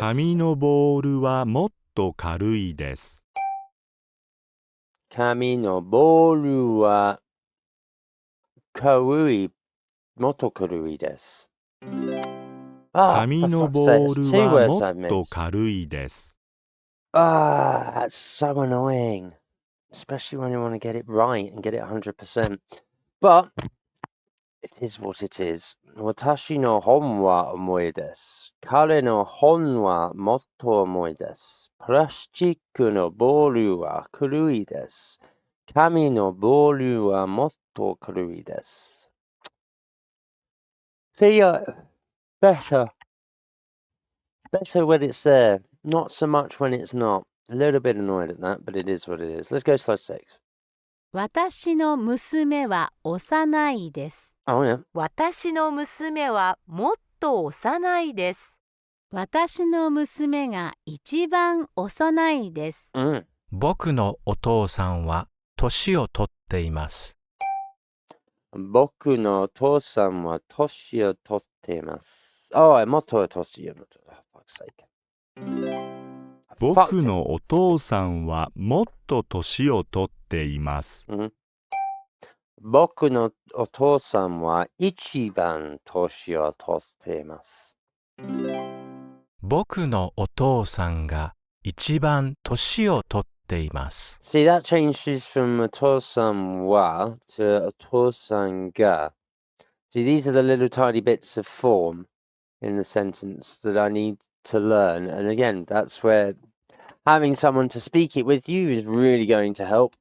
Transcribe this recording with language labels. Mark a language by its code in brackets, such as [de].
[ja] 紙のボールはもっと軽いです。紙のボールはもっと軽いです。紙のボールはもっと軽いです。 [en] That's so annoying. Especially when you want to get it right and get it 100%. But it is what it is. [ja] 私の本は重いです。彼の本はもっと重いです。プラスチックのボールは軽いです。紙のボールはもっと軽いです。 [en] See, better when it's there. Not so much when it's not. A little bit annoyed at that, but it is what it is. Let's go slide 6. [ja] 私の娘は幼いです。 [en] Oh, yeah. [ja] 私の娘はもっと幼いです。私の娘が一番幼いです。 Mm. 僕のお父さんは年を取っています。僕のお父さんは年を取っています。 [en] Oh, [ja] もっと年を取っています。僕のお父さんはもっと年を取っています。僕のお父さんは一番年を取っています。僕のお父さんが一番年を取っています。 [en] See, that changes from お父さんは to お父さんが. See, these are the little tiny bits of form in the sentence that I need to learn. And again, that's where having someone to speak it with you is really going to help.